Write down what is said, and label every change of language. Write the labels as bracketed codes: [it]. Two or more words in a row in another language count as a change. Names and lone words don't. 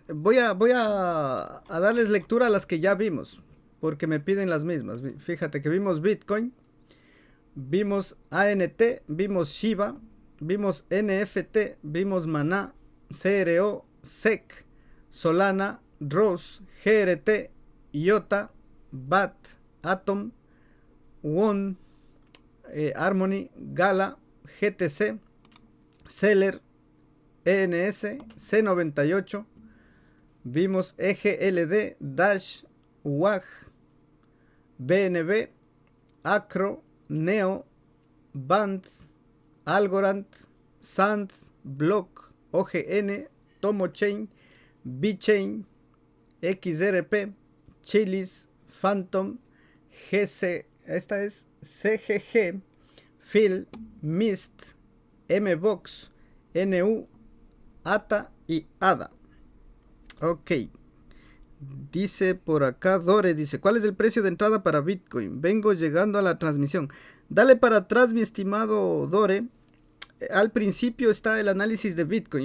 [es] Voy a darles lectura a las que ya vimos, porque me piden las mismas. Fíjate que vimos Bitcoin, vimos ANT, vimos Shiba, vimos NFT, vimos Maná, CRO, SEC, Solana, ROS, GRT, IOTA, BAT, Atom, WON, Harmony, Gala, GTC, Seller, ENS, C98, vimos EGLD, Dash, WAG, BNB, Acro, Neo, Band, Algorand, Sand, Block, OGN, Tomochain, BChain, XRP, Chilis, Phantom, GC, esta es CGG, Phil, Mist, MBox, NU, ATA y ADA. Ok. Dice por acá Dore, dice, ¿cuál es el precio de entrada para Bitcoin? Vengo llegando a la transmisión. Dale para atrás, mi estimado Dore. Al principio está el análisis de Bitcoin.